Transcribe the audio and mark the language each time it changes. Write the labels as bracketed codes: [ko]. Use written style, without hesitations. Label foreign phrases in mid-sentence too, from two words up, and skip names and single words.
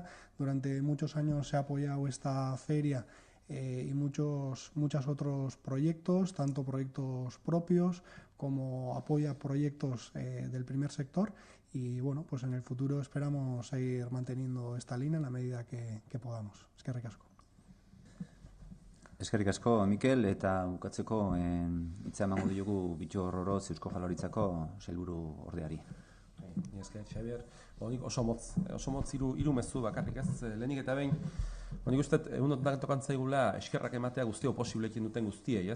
[es] Durante muchos años se ha apoyado esta feria y muchos otros proyectos, tanto proyectos propios como apoya proyectos del primer sector y bueno, pues en el futuro esperamos seguir manteniendo esta línea en la medida que podamos. [eu] Eskerrik asko. Eskerrik asko, Mikel, eta bukatzeko hitza emango diogu Bittor Oroz Eusko Jaurlaritzako sailburu ordeari. Esker, Xabier, nik oso motz hiru mezu bakarrik ez, lehenik eta behin, nik uste, egunotan tokantzaigula eskerrak ematea guztio posiblekin duten guztiei, ez?